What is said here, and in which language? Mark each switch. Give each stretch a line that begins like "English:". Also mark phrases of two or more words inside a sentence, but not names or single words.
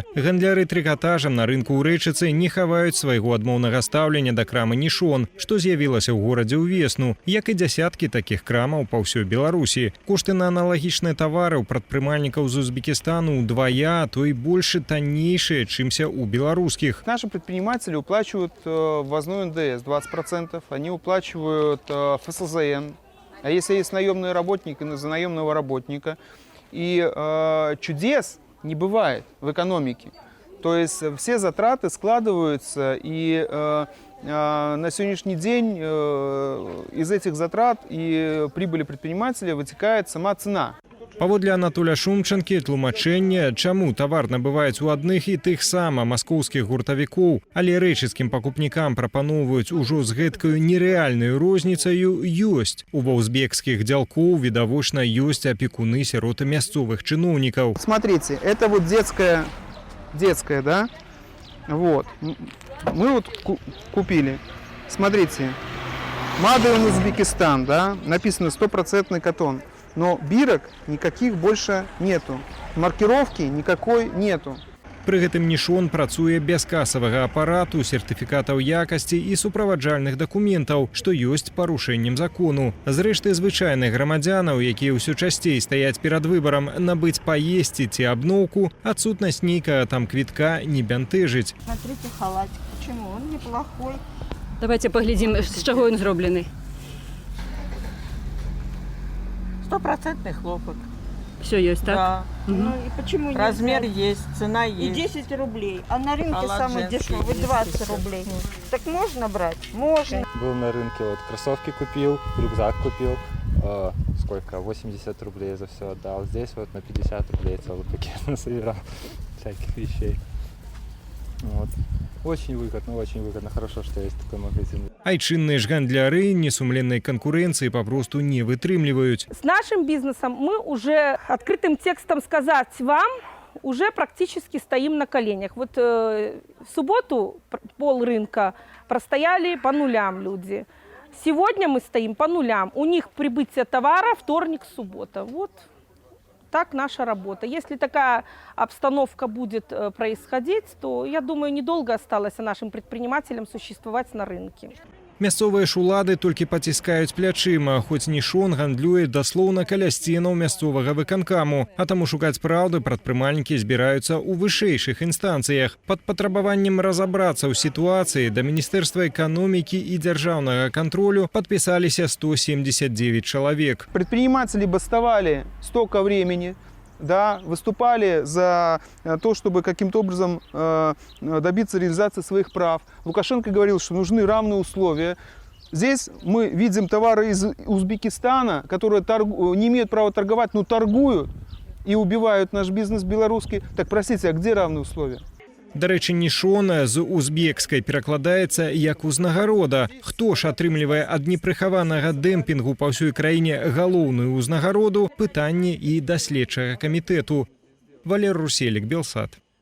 Belarusian: Гандляры трыкатажам на рынку ў Рэчыцы не хаваюць свайго адмоўнага стаўлення да крамы Нішон, што з'явілася ў горадзе ўвесну, як і дзясяткі такіх крамаў па ўсёй Беларусі. Кошты на аналагічныя тавары ў прадпрымальнікаў з Узбекистану ўдвая, то і больш таннейшыя, чымся ў беларускіх.
Russian: Наши предприниматели уплачивают ввозной НДС 20%, они уплачивают ФСЗН. А если есть наемный работник, и за наемного работника, и чудес не бывает в экономике. То есть все затраты складываются, и на сегодняшний день из этих затрат и прибыли предпринимателя вытекает сама цена.
Belarusian: Паводле Анатоля Шумчанкі тлумачэнне, чаму тавар набываюць у адных і тых сама маскоўскіх гуртавікоў, але рэчыцкім пакупнікам прапаноўваюць ужо з гэткаю нерэальнаю розніцаю ёсць. У узбекскіх дзялкоў відавочна ёсць апекуны сярод мясцовых чыноўнікаў.
Russian: Смотрите, это вот детская, да? Вот. Мы вот купили. Смотрите,
English: Made in
Russian: Узбекистан, да? Написано 100% катон. Но бирок никаких больше нету. Маркировки никакой нету.
Belarusian: Пры гэтым Нішон працуе без касавага апарату, сертыфікатаў якасці і суправаджальных дакументаў, што ёсць парушэннем закону. Зрэшты, звычайных грамадзянаў, якія ўсё часцей стаяць перад выбарам набыць паесці ці абноўку, адсутнасць нейкага там квітка не бянтэжыць.
Russian: Смотрите халатик. Почему? Он неплохой. Давайте поглядим,
Belarusian: з чаго ён зроблены.
Russian: 100% хлопок. Все есть, так? Да. Ну и почему нет? Размер есть, цена есть. И 10 рублей. А на рынке Халат самый женский дешевый есть 20 еще. рублей. Так можно брать? Можно. Был на рынке, вот кроссовки купил, рюкзак купил. Сколько? 80 рублей за все отдал. Здесь вот на 50 рублей целый пакет насобирал всяких вещей. Вот. Очень выгодно. Хорошо, что есть такой магазин.
Belarusian: Айчынныя ж гандляры несумленнай канкурэнцыі папросту не вытрымліваюць.
Russian: С нашим бизнесом мы уже открытым текстом сказать вам уже практически стоим на коленях. Вот в субботу пол рынка простояли по нулям люди. Сегодня мы стоим по нулям. У них прибытие товара вторник, суббота. Вот так наша работа. Если такая обстановка будет происходить, то, я думаю, недолго осталось нашим предпринимателям существовать на рынке.
Belarusian: Мясцовыя ж улады толькі паціскаюць плячыма, хоць Нішон гандлюе даслоўна каля сценаў мясцовага выканкаму, а таму шукаць праўды прадпрымальнікі збіраюцца ў вышэйшых інстанцыях. Пад патрабаваннем разабрацца ў сітуацыі да Міністэрства эканомікі і дзяржаўнага кантролю падпісаліся 179 чалавек.
Russian: Предприниматели бастовали столько времени, да, выступали за то, чтобы каким-то образом добиться реализации своих прав. Лукашенко говорил, что нужны равные условия. Здесь мы видим товары из Узбекистана, которые не имеют права торговать, но торгуют и убивают наш бизнес белорусский. Так, простите, а где равные условия?
Belarusian: Дарэчы, Нішон з узбекскай перакладаецца як узнагарода. Хто ж атрымлівае ад непрыхаванага дэмпінгу па ўсёй краіне галоўную ўзнагароду? Пытанне і да следчага камітэту. Валерий Руселік, Белсат.